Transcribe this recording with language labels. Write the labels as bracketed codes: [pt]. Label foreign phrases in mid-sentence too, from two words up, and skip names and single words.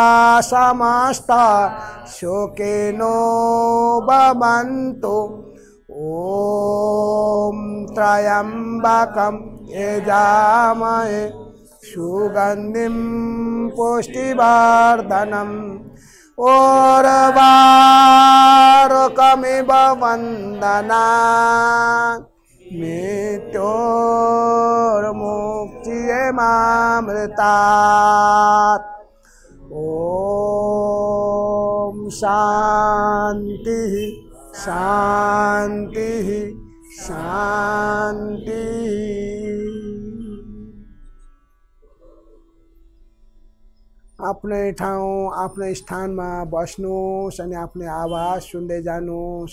[sa] समस्ता सुखिनो भवन्तु ॐ त्र्यम्बकं यजामहे सुगन्धिं पुष्टिवर्धनम् उर्वारुकमिव वन्दनात् मृत्योर्मुक्तियमामृतात्। ॐ शान्तिः शान्तिः शान्तिः। [ne] आफ्नै ठाउँ आफ्नै स्थानमा बस्नुहोस् अनि आफ्नै आवाज सुन्दै जानुहोस्।